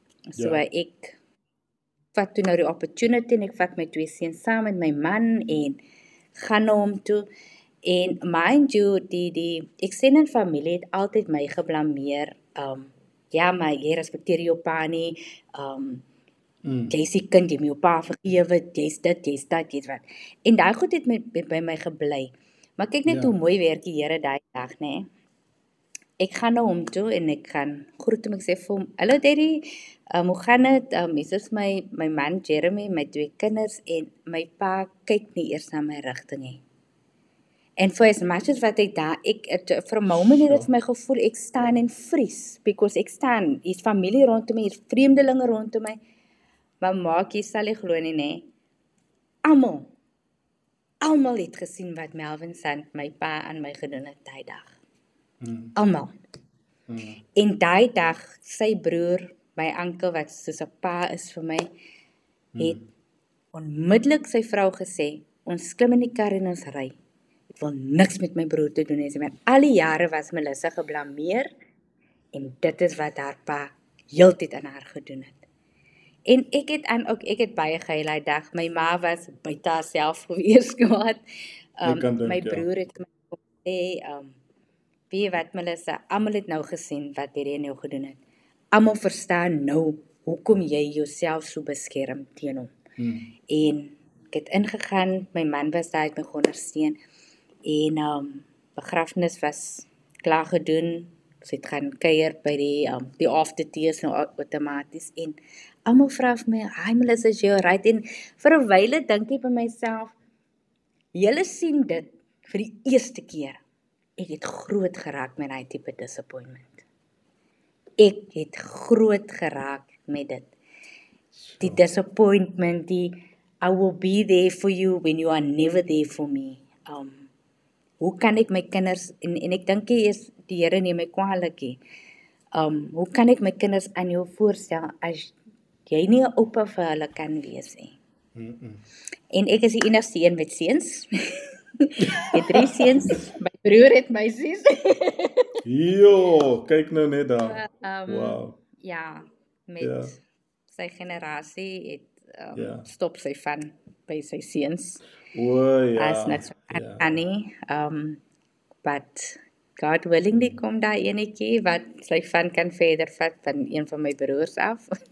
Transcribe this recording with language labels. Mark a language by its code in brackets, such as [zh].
[af] So ek vat toe nou die opportunity, en ek vat my twee seuns saam met my man, en gaan na hom toe, en [en] mind you, [af] die extended familie het altyd my geblameer, ja, maar jy respekteer jou pa nie, jy is die kind, jy moet jou pa vergewe, jy's dit, jy's dat, jy's wat. En daai goed het by my gebly. Maar kyk net hoe mooi werk die Here daai dag, nee. Ek gaan na hom toe, en ek gaan groet hom, ek sê vir hom, hallo daddy, hoe gaan dit? Hier is my man Jeremy, my twee kinders, en my pa kyk nie eers na my rigting nie. En [en] for as much as [af] wat ek daar, [en] for a moment [af] het dit vir my gevoel, ek staan en vries, because ek staan, hier's familie rondom my, hier's vreemdelinge rondom my, maar maak jy sal nie glo nie, nee. Almal het gesien wat Melvin Sant, my pa, aan my gedoen het daai dag. Almal. En daai dag, sy broer, my ankel, wat soos 'n pa is vir my, het onmiddellik sy vrou gesê, ons klim in die kar en ons ry. Ek ek wil niks met my broer te doen hê nie. Al die jare was Melissa geblameer en dit is wat haar pa heeltyd aan haar gedoen het. En ek het baie gehuil daai dag. My ma was buite haarself gewees kwaad. My broer het my gesê, weet jy wat Melissa, almal het nou gesien wat hierdie nou gedoen het. Almal verstaan nou hoekom jy jouself so beskerm teen hom. En ek het ingegaan, my man was daar, het my ondersteun en begrafnis was klaar gedoen. Ons het gaan kuier by die aftertears nou outomaties en almal vra vir my, "Hi Melissa, is jy alright?" En vir 'n wyle dink ek by myself, julle sien dit vir die eerste keer. Ek het groot geraak met daai tipe disappointment. Ek het groot geraak met dit. Die disappointment, die [en] I will be there for you when you are never there for me. [af] Hoe kan ek my kinders, en ek dink die Here neem my kwaadlik nie. Hoe kan ek my kinders aan jou voorstel as jy nie 'n oupa vir hulle kan wees nie? En ek is die enigste een met seuns. Ek het 3 seuns, my broer het meisies. Jo, kyk nou net daar. Wow. Ja, met sy generasie het stop sy van by sy seuns. O ja. As niks aan nie. [en] But God willingly [af] kom daar enetjie wat sy van kan verder vat van een van my broers af.